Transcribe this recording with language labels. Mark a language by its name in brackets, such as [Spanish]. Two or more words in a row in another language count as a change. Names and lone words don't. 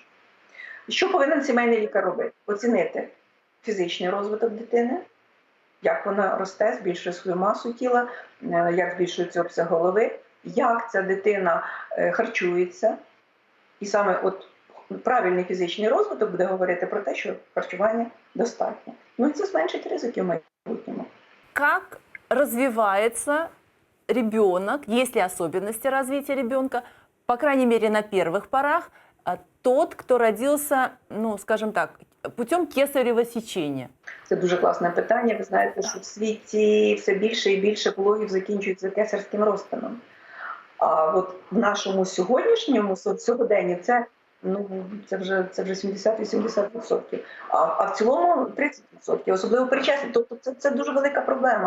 [Ukrainian] Що повинен сімейний лікар робити? Оцінити фізичний розвиток дитини, як вона росте, збільшує свою масу тіла, як збільшується обсяг голови, як ця дитина харчується. І саме правильний фізичний розвиток буде говорити про те, що харчування достатньо. Ну і це зменшить ризики в майбутньому. [Russian] Как развивается ребенок, есть ли особенности развития ребенка, по крайней мере на первых порах, тот, кто родился, ну, скажем так, путем кесарево сечения? [Ukrainian] Це дуже класне питання. Ви знаєте, що в світі все більше і більше пологів закінчується кесарським розтином. А от в нашому сьогоднішньому сьогоденні це, ну, це вже 70-80%. А в цілому 30%, особливо причасні. Тобто це дуже велика проблема.